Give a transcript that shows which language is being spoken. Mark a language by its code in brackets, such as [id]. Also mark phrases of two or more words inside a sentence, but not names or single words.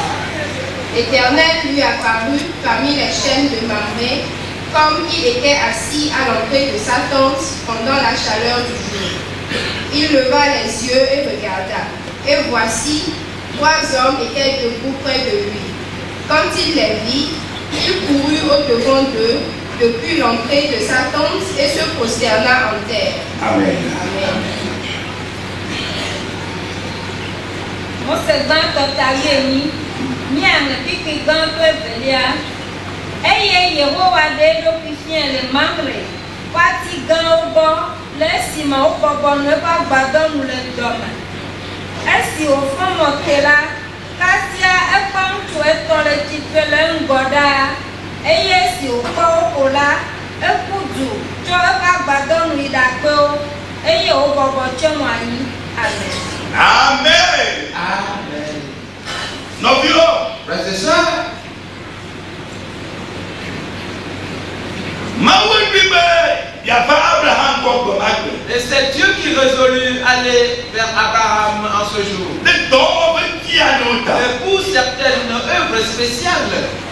[fr] L'Éternel lui apparut parmi les chênes de Mamré, comme il était assis à l'entrée de sa tente pendant la chaleur du jour. Il leva les yeux et regarda, et voici, 3 hommes étaient debout près de lui. Quand il les vit, il courut au-devant d'eux depuis l'entrée de sa tente et se prosterna en terre. Amen. Amen. [ee] Eye Yehowa de eɖokui fia le Mamre, woati gãwo gbɔ le esime wobɔbɔ nɔ eƒe agbadɔ nu le dɔ me. Esi wòfɔ mɔ ke la, kasia ekpɔ ŋutsu etɔ̃ le tsitre le ŋgɔ ɖaa, eye esi wòkpɔ wo ko la, eku du tsɔ eƒe agbadɔ nu yi ɖakpe wo, eye wòbɔbɔ tsyɔ mo anyi. Amen. Amen. Amen. Nɔviwo, [fr] Frères et sœurs, et c'est Dieu qui résolut aller vers Abraham en ce jour. Et pour certaines œuvres spéciales.